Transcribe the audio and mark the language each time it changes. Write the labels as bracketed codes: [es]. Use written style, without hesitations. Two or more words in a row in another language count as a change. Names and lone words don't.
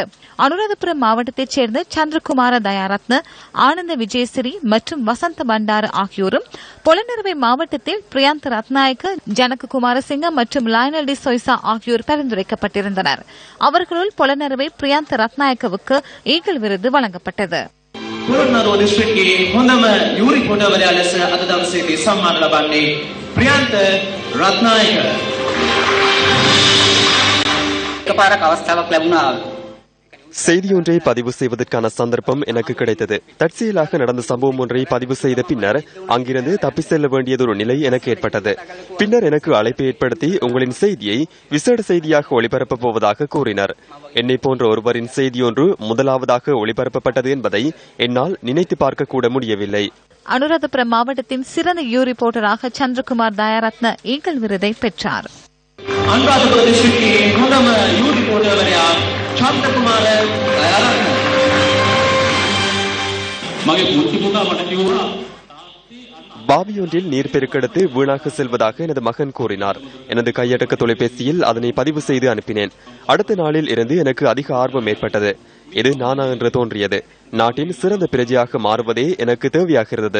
[ta] அனுராதபுரம் மாவட்டத்தைச் சேர்ந்த சந்திரகுமார தயாரத்ன, ஆனந்த விஜயசிறி மற்றும் வசந்த பண்டார ஆகியோரும், புலனறுவை மாவட்டத்தில் பிரியாந்த ரத்நாயக்க, ஜனக குமாரசிங்க மற்றும் லயனல் டி சொய்சா ஆகியோர் பரிந்துரைக்கப்பட்டிருந்தனர். அவர்களுள் புலனறுவை பிரியாந்த ரத்நாயக்கவுக்கு ஈகல் விருது வழங்கப்பட்டது. [si] පුරන්නරුව දිස්ත්‍රික්කයේ හොඳම යූ රිපෝටර්වරයා ලෙස අද දවසේදී සම්මාන ලබන්නේ ප්‍රියන්ත රත්නායක. එකපාරක් අවස්ථාවක් ලැබුණා. [ta] செய்தியொன்றை பதிவு செய்வதற்கான சந்தர்ப்பம் எனக்கு கிடைத்தது. தற்செயலாக நடந்த சம்பவம் ஒன்றை பதிவு செய்த பின்னர் அங்கிருந்து தப்பி செல்ல வேண்டியதொரு நிலை எனக்கு ஏற்பட்டது. பின்னர் எனக்கு அழைப்பு ஏற்படுத்தி உங்களின் செய்தியை விசேட செய்தியாக ஒளிபரப்பப் போவதாக கூறினர். என்னை போன்ற ஒருவரின் செய்தியொன்று முதலாவதாக ஒளிபரப்பப்பட்டது என்பதை என்னால் நினைத்து பார்க்க கூட முடியவில்லை. அனுராதபுரம் மாவட்டத்தின் சிறந்த யூ ரிப்போர்ட்டராக சந்திரகுமார் தயாரத்ன ஈகல் விருதை பெற்றார். [si] අනුරාධපුර දිස්ත්‍රික්කයේ හොඳම යූ රිපෝටර්වරයා චන්ද්‍රකුමාර දයාරත්න. මගේ පුංචි පුතා මට කිව්වා [ta] பாவியொன்றில் நீர் பெருக்கெடுத்து வீணாக செல்வதாக எனது மகன் கூறினார். எனது கையடக்க தொலைபேசியில் அதனை பதிவு செய்து அனுப்பினேன். அடுத்த நாளில் இருந்து எனக்கு அதிக ஆர்வம் ஏற்பட்டது. இது நானா என்று தோன்றியது. நாட்டின் சிறந்த பிரஜையாக மாறுவதே எனக்கு தேவையாகிறது.